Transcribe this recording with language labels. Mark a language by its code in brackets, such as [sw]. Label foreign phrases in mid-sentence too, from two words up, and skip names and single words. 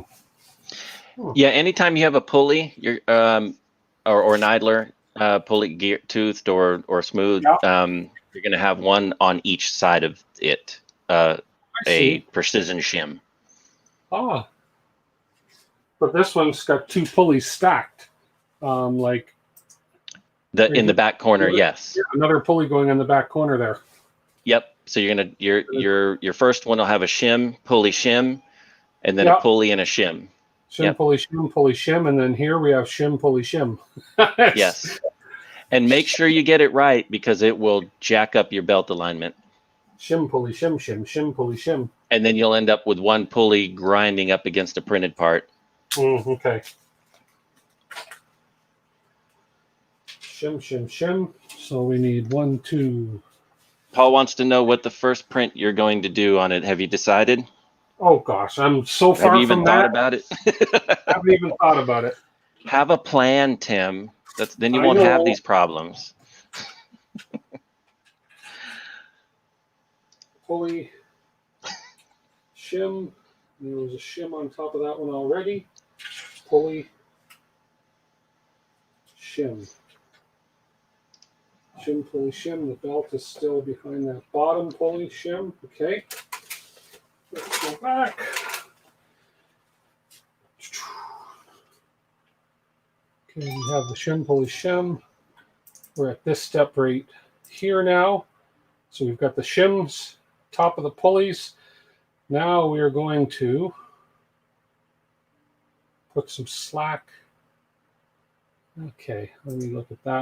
[en] Yeah, anytime you have a pulley, or an idler, pulley gear toothed or smooth, you're going to have one on each side of it, a precision shim. Ah, but this one's got two pulleys stacked, like in the back corner. Yes. Yeah, another pulley going in the back corner there. Yep. So your first one will have a shim, pulley shim, and then a pulley and a shim. Shim, pulley, shim, and then here we have shim, pulley, shim. Yes. And make sure you get it right because it will jack up your belt alignment. Shim, pulley, shim, pulley, shim. And then you'll end up with one pulley grinding up against a printed part. Okay. Shim. So we need 1, 2. Paul wants to know what the first print you're going to do on it. Have you decided? Oh gosh, I'm so far from that. Have you even thought about it? I haven't even thought about it. Have a plan, Tim. Then you won't have these problems. Pulley, shim. There was a shim on top of that one already. Pulley, shim. Shim, pulley, shim. The belt is still behind that bottom pulley, shim. Okay. Let's go back. Okay, we have the shim, pulley, shim. We're at this step right here now. So we've got the shims, top of the pulleys. Now we are going to put some slack. Okay, let me look at that.